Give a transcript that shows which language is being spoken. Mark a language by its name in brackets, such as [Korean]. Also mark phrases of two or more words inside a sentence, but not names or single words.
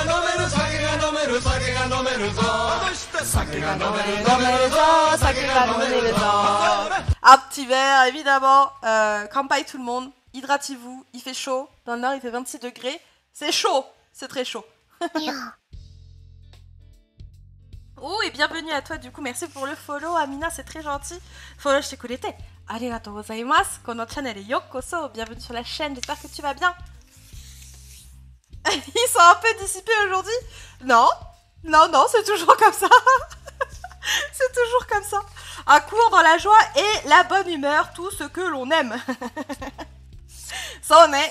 [French] Un petit verre, évidemment. Kampai tout le monde. Hydratez-vous. Il fait chaud. Dans le nord, il fait 26 degrés. C'est chaud. C'est très chaud. Oh, et bienvenue à toi, du coup. Merci pour le follow, Amina. C'est très gentil. Follow, je t'ai connecté. [Japanese] ありがとうございます. このチャンネルへようこそ. [French] Bienvenue sur la chaîne. J'espère que tu vas bien. Ils sont un peu dissipés aujourd'hui. Non, non, non, c'est toujours comme ça. C'est toujours comme ça. Un cours dans la joie et la bonne humeur, tout ce que l'on aime. Ça en est.